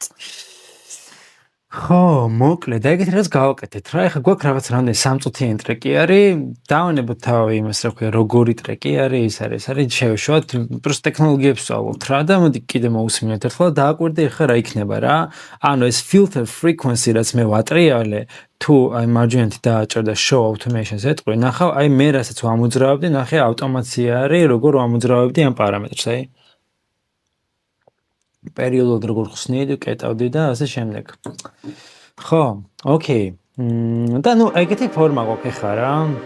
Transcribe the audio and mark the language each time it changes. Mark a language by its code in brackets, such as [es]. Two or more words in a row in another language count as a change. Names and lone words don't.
[ka] ხო, მოკლედ, ეგეთი რაც გავაკეთეთ რა, ეხლა გვაქვს რაღაც რამდენი 3 წუთიანი ტრეკი არის, დავანებოთ თავი იმას, რა ქვია, როგორი ტრეკი არის, ეს არის, შევშვათ, просто ტექნოლოგიებს ვსწავლობთ რა და მოდი კიდე მოусმინოთ ერთხელ და დააკვირდე ეხლა რა იქნება რა. ანუ ეს [en] filter frequency [ka] რაც მე ვატრიალე, თუ აი მარჯვენით დააჭერდა [en] show automation-ს [ka] ეტყვი, ნახავ, აი მე რასაც ვამოძრავებდი, ნახე ავტომატია არის, როგორ ვამოძრავებდი ამ პარამეტრს, აი. პერიოდულად როგორ ხსნიდი, კეტავდი და ასე შემდეგ. ხო, ოკეი. და ნუ ეგეთი ფორმა გვაქვს ახლა რა.